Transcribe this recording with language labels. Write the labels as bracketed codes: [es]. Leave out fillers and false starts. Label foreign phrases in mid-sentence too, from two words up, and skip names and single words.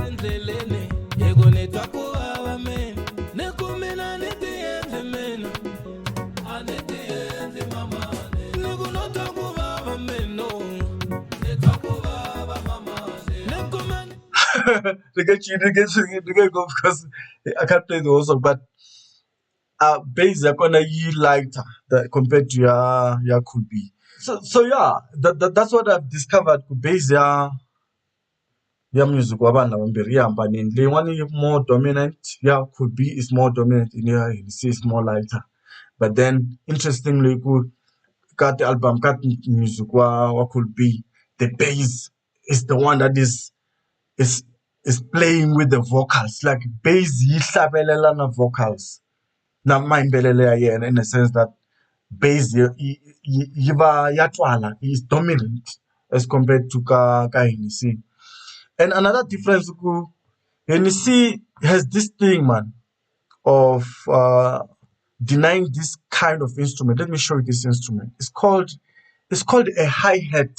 [en] They get go because I can't play the whole song, but bass are gonna be lighter compared to your Cool B. So yeah, that's what I've discovered. [ts] Bass ya music wa vanhu lavambirhi yi hambanile. Leyin'wana yi [en] more dominant, [ts] ya Cool B [en] is more dominant, [ts] in ya Henny C [en] is more lighter. But then interestingly, got the album, got music wa Cool B, the bass is the one that is playing with the vocals. [ts] Like bass yi hlabelela na vocals na mayimbelelo ya yena, [en] in the sense that [ts] bass yi va ya twala, [en] is dominant as compared to ka Henny C. And another difference, Henny C has this thing, man, of denying this kind of instrument. Let me show you this instrument. It's called It's called a hi-hat.